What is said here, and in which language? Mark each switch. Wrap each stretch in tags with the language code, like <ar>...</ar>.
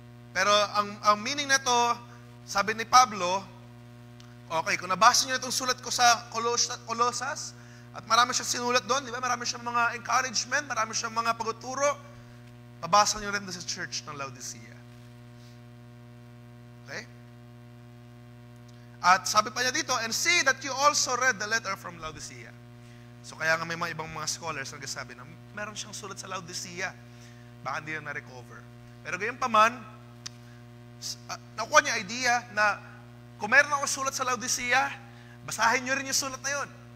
<tl>Pero ang meaning na to, sabi ni Pablo, okay, kung nabasa niyo na itong sulat ko sa Colossus, at marami siyang sinulat doon, di ba? Marami siyang mga encouragement, marami siyang mga pagtuturo, pabasa niyo rin doon sa church ng Laodicea.</tl> <en>Okay?</en> <tl>At sabi pa niya dito,</tl> <en>and see that you also read the letter from Laodicea.</en> <tl>So kaya nga may mga ibang mga scholars na nagsasabi na meron siyang sulat sa Laodicea. Baka hindi na na-recover. Pero gayon pa man, nakuha niya idea na kung meron ako sulat sa Laodicea, basahin niyo rin yung sulat na yun.</tl>